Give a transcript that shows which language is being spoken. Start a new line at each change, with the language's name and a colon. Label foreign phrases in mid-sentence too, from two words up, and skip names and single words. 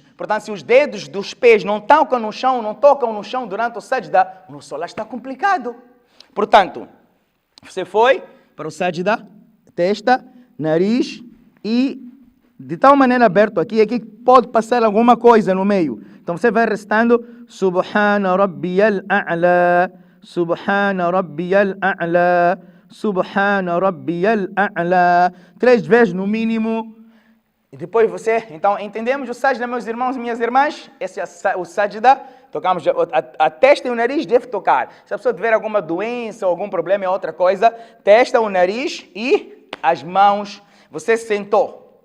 Portuguese: Portanto, se os dedos dos pés não tocam no chão durante o sajda, o nosso salat está complicado. Portanto, você foi para o sajda, testa, nariz e de tal maneira aberto aqui pode passar alguma coisa no meio. Então você vai recitando
Arabic: سبحان ربي الأعلى سبحان ربي الأعلى سبحان ربي الأعلى,
Portuguese: 3 vezes no mínimo. E depois você, então entendemos o sajda, meus irmãos e minhas irmãs? Esse é o sajda. Tocamos a testa e o nariz deve tocar. Se a pessoa tiver alguma doença ou algum problema é outra coisa. Testa, o nariz e as mãos. Você sentou.